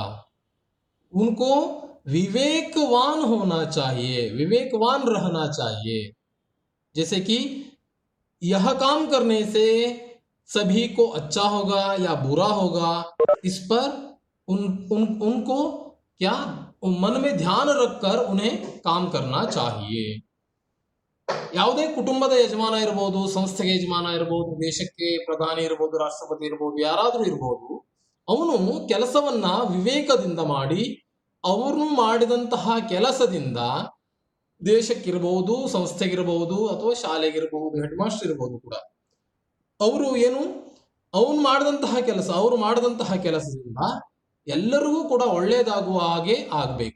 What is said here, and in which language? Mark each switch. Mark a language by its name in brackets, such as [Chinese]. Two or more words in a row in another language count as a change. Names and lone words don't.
[Hindi] उनको विवेकवान होना चाहिए, विवेकवान रहना चाहिए. जैसे कि यह काम करने से सभी को अच्छा होगा या बुरा होगा, इस पर उनको क्या मन में ध्यान रखकर उन्हें काम करना चाहिए. [Kannada] ಯಾವುದೇ ಕುಟುಂಬದ ಯಜಮಾನ ಇರಬಹುದು, ಸಂಸ್ಥೆಗೆ ಯಜಮಾನ ಇರಬಹುದು, ದೇಶಕ್ಕೆ ಪ್ರಧಾನಿ ಇರಬಹುದು, ರಾಷ್ಟ್ರಪತಿ ಇರಬಹುದು, ಯಾರಾದರೂ ಇರಬಹುದು, ಅವನು ಕೆಲಸವನ್ನ ವಿವೇಕದಿಂದ ಮಾಡಿ, ಅವರು ಮಾಡಿದಂತಹ ಕೆಲಸದಿಂದ ದೇಶಕ್ಕಿರಬಹುದು, ಸಂಸ್ಥೆಗಿರಬಹುದು, ಅಥವಾ ಶಾಲೆಗಿರಬಹುದು, [English] head master [Kannada] ಇರಬಹುದು ಕೂಡ, ಅವರು ಅವನು ಮಾಡಿದಂತಹ ಕೆಲಸದಿಂದ ಎಲ್ಲರಿಗೂ ಕೂಡ ಒಳ್ಳೆಯದಾಗುವ ಹಾಗೆ ಆಗಬೇಕು.